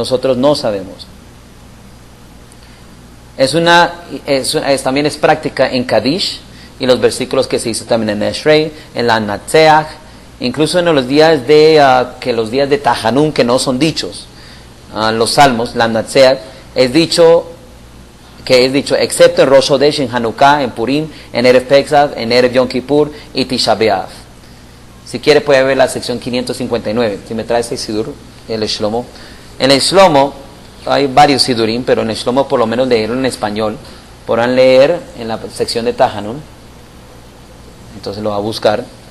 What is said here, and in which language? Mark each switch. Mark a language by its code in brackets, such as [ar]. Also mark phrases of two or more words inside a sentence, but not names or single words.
[es] También es práctica en Kadish y los versículos que se hizo también en Eshrei, en la Natseach, incluso en los días de Tahanun que no son dichos, los salmos, la Natseach, es dicho, excepto en Rosh Hodesh, en Hanukkah, en Purim, en Erev Pesach, en Erev Yom Kippur y Tisha B'Av. Si quiere puede ver la sección 559. Si me trae ese Sidur, el Shlomo. En el Shlomo hay varios Sidurim, pero en el Shlomo por lo menos leerlo en español. Podrán leer en la sección de Tahanun. Entonces lo va a buscar.